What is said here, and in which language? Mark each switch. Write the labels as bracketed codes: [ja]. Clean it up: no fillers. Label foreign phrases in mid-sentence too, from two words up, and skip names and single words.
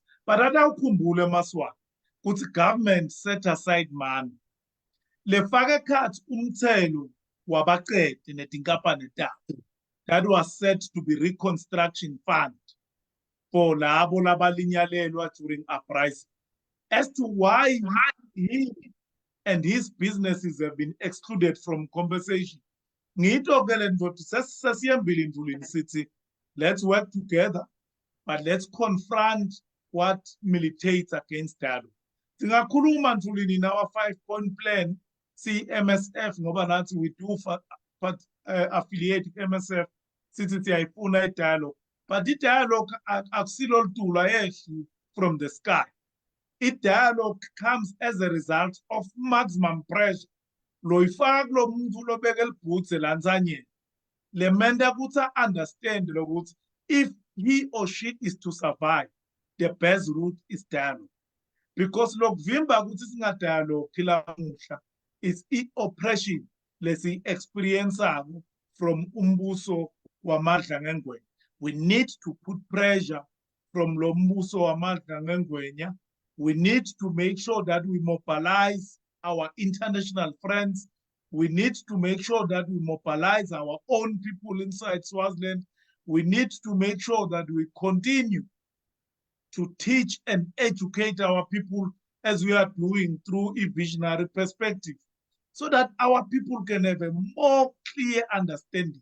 [en] But [ss] atawukhumbule maswati ukuthi [en] government set aside money [ss] lefaka khathi umthelo wabaqede netinkampani tabo [en] that was set to be reconstruction fund for [ss] labo labalinyalelwa [en] during uprising. As to why he and his businesses have been excluded from compensation, [ss] ngito ke le nto sesiyembili emfuleni sithi [en] let's work together, but let's confront what militates against dialogue. [ss] Singakhuluma mfuleni [en] in our 5-point plan MSF [ss] ngoba nathi [en] we do affiliate MSF [ss] sithi siyayifuna i-dialogue, but i-dialogue akusilo litulo ayehli [en] from the sky. I-dialogue comes as a result of maximum pressure [ss] loyifaka kulo muntu lobeka elibhutse lanzanye lemenda ukuthi [en] understand lokuthi if he or she is to survive, the best route is dialogue, because [ss] lokuvimba ukuthi singadialogue kila muhla [en] is i-oppression lesi experience from [ss] umbuso wamadla ngengwenya. [en] We need to put pressure from [ss] lo mbuso wamadla ngengwenya. [en] We need to make sure that we mobilize our international friends. We need to make sure that we mobilize our own people inside Swaziland. We need to make sure that we continue to teach and educate our people as we are doing through a visionary perspective, so that our people can have a more clear understanding.